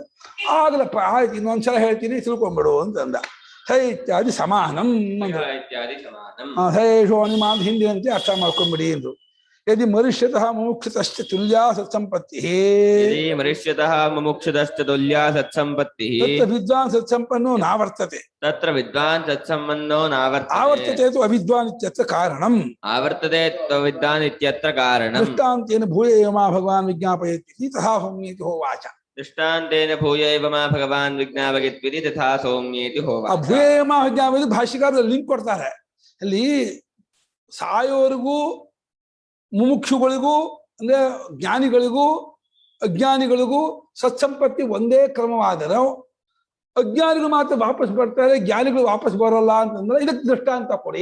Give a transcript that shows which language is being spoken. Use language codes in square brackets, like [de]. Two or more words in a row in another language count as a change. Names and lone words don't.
[kn] ಆಗಲಪ್ಪ ಆಯ್ತು, ಇನ್ನೊಂದ್ಸಲ ಹೇಳ್ತೀನಿ ತಿಳ್ಕೊಂಬಿಡು ಅಂತಂದ. [sa] ಇತ್ಯಾದಿ ಸಮಾನಂ ಹೇಷೋ ನಿಮಾಂತ [kn] ಹಿಂದಿನಂತೆ ಅರ್ಥ ಮಾಡ್ಕೊಂಡ್ಬಿಡಿ ಅಂದ್ರು. [sa] ಯದಿ ಮನುಷ್ಯತಃ ಮುಮುಕ್ಷತಶ್ಚ ತುಲ್ಯಾ ಸತ್ಸಂಪತ್ತಿ, ಮನುಷ್ಯತಃ ಮುಮುಕ್ಷತಶ್ಚ ತುಲ್ಯಾ ಸತ್ಸಂಪತ್ತಿ, ತತ್ರ ವಿದ್ವಾನ್ ಸತ್ಸಂಪನ್ನೋ ನಾವರ್ತತೆ, ತತ್ರ ವಿದ್ವಾನ್ ಸತ್ಸಂಪನ್ನೋ ನಾವರ್ತತೆ, ಆವರ್ತತೆ ತು ಅವಿದ್ವಾನ್ ಇತ್ಯತ್ರ ಕಾರಣಂ, ಆವರ್ತತೆ ತು ಅವಿದ್ವಾನ್ ಇತ್ಯತ್ರ ಕಾರಣಂ. ದೃಷ್ಟಾಂತೇನ ಭೂಯ ಏವ ಮಾ ಭಗವಾನ್ ವಿಜ್ಞಾಪಯತಿ ತಥಾ ಸೌಮ್ಯೇತಿ ಹೋವಾಚ. ದೃಷ್ಟಾಂತೇನ ಭೂಯ ಏವ ಮಾ ಭಗವಾನ್ ವಿಜ್ಞಾಪಯತಿ ತಥಾ ಸೌಮ್ಯೇತಿ ಹೋವಾಚ. ಆ ಭೂಯ ಏವ ಮಾ ವಿಜ್ಞಾಪಯತಿ [kn] ಭಾಷ್ಯಕಾರರು ಲಿಂಕ್ ಕೊಡ್ತಾರೆ. ಅಲ್ಲಿ ಸಾಯೋರಿಗೂ ಮುಮುಕ್ಷುಗಳಿಗೂ ಅಂದ್ರೆ ಜ್ಞಾನಿಗಳಿಗೂ ಅಜ್ಞಾನಿಗಳಿಗೂ ಸತ್ಸಂಪತ್ತಿ ಒಂದೇ ಕ್ರಮವಾದರೂ ಅಜ್ಞಾನಿಗಳು ಮಾತ್ರ ವಾಪಸ್ ಬರ್ತಾರೆ, ಜ್ಞಾನಿಗಳು ವಾಪಸ್ ಬರೋಲ್ಲ ಅಂತಂದ್ರೆ ಇದಕ್ಕೆ ದೃಷ್ಟಾಂತ ಕೊಡಿ.